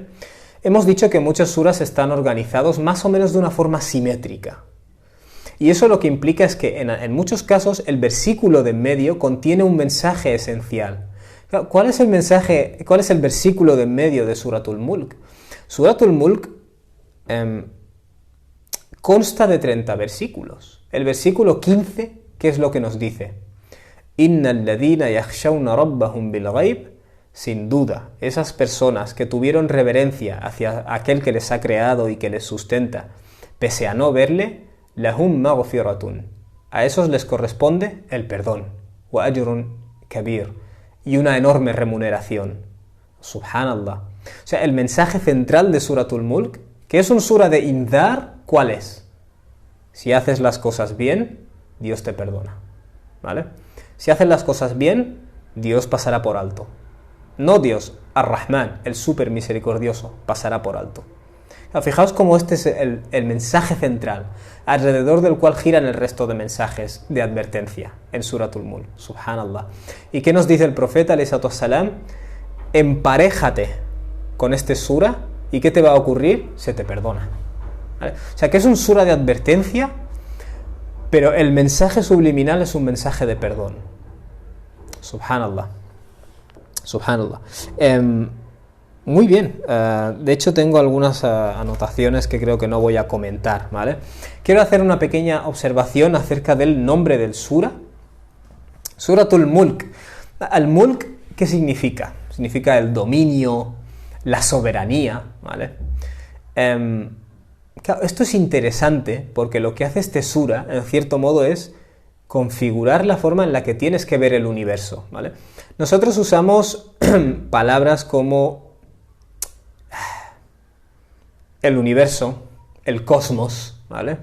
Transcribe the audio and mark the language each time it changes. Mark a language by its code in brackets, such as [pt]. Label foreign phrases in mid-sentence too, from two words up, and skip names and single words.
[es] Hemos dicho que muchos suras están organizados más o menos de una forma simétrica, y eso lo que implica es que en muchos casos el versículo de en medio contiene un mensaje esencial. ¿Cuál es el mensaje, cuál es el versículo de en medio de Suratul Mulk? Suratul Mulk consta de 30 versículos. El versículo 15, ¿qué es lo que nos dice? [ar] إن الذين يخشون ربهم بالغيب [es] sin duda, esas personas que tuvieron reverencia hacia aquel que les ha creado y que les sustenta, pese a no verle, [ar] لهم مغفرة. [es] A esos les corresponde el perdón, [ar] وأجر كبير, [es] y una enorme remuneración. [ar] سبحان الله. [es] O sea, el mensaje central de Suratul Mulk, que es un sura de indar, ¿cuál es? Si haces las cosas bien, Dios te perdona, ¿vale? Si haces las cosas bien, Dios pasará por alto. No Dios, Ar-Rahman, el súper misericordioso, pasará por alto. Fijaos cómo este es el mensaje central, alrededor del cual giran el resto de mensajes de advertencia en Suratul Mulk. [ar] سبحان الله. [es] ¿Y qué nos dice el profeta, [ar] عليه الصلاة والسلام? [es] Emparéjate con este sura, ¿y qué te va a ocurrir? Se te perdona, ¿vale? O sea, que es un sura de advertencia, pero el mensaje subliminal es un mensaje de perdón. [ar] سبحان الله. سبحان الله. [es] Muy bien, de hecho tengo algunas anotaciones que creo que no voy a comentar, ¿vale? Quiero hacer una pequeña observación acerca del nombre del sura. Suratul Mulk. Al-Mulk, ¿qué significa? Significa el dominio, la soberanía, ¿vale? Claro, esto es interesante porque lo que hace este sura, en cierto modo, es configurar la forma en la que tienes que ver el universo, ¿vale? Nosotros usamos palabras como el universo, el cosmos, ¿vale?